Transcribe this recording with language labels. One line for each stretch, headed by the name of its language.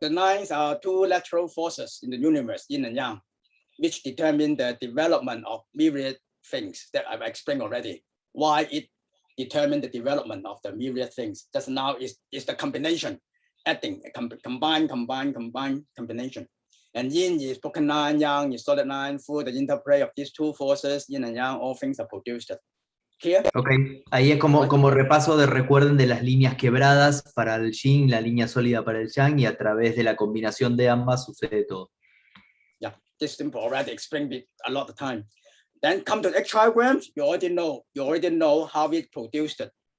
English: The lines are two lateral forces in the universe, yin and yang, which determine the development of myriad things that I've explained already. Why it determines the development of the myriad things. Just now is the combination, adding, combine combination. And yin is broken line, yang is solid line. Through the interplay of these two forces, yin and yang, all things are produced. Here.
Spanish: Ok, ahí es como repaso de recuerden de las líneas quebradas para el yin, la línea sólida para el yang, y a través de la combinación de ambas sucede todo.
English: Yeah, this simple already explained it a lot of time. Then come to the X diagrams, you already know how it produced it.